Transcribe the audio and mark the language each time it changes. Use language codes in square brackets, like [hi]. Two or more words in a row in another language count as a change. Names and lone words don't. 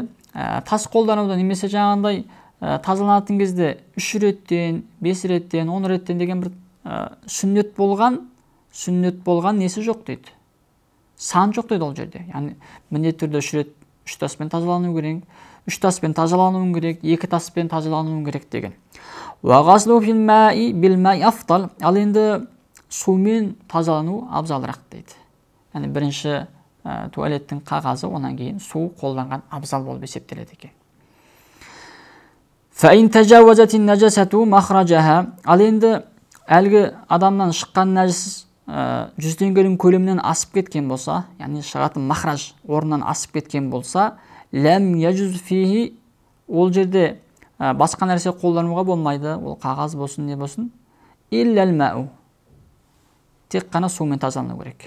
[kk] Тас қолдануда немесе жаңағындай тазаланатын кезде 3 реттен, 5 реттен, 10 реттен деген бір сүннет болған несі жоқ дейді. Сан жоқ дейді ол жерде. Яғни міндетті түрде 3 рет 3 таспен тазалану керек, 3 таспен тазалану керек, 2 таспен тазалану керек деген. [ar] والغسل في الماء بالماء أفضل. [kk] Ал енді сумен тазалану абзалырақ дейді. Яғни бірінші туалеттің қағазы, онан кейін су қолданған абзал болып есептеледі екен. [ar] فإن تجاوزت النجاسة مخرجها. [kk] Ал енді әлгі адамнан шыққан нәжіс 100 теңгенің көлемінен асып кеткен болса, яғни шығатын махраж орнынан асып кеткен болса, [ar] لم يجز فيه, [kk] ол жерде басқа нәрсе қолдануға болмайды, ол қағаз болсын, не болсын, [ar] إلا الماء, [kk] тек қана сумен тазалану керек.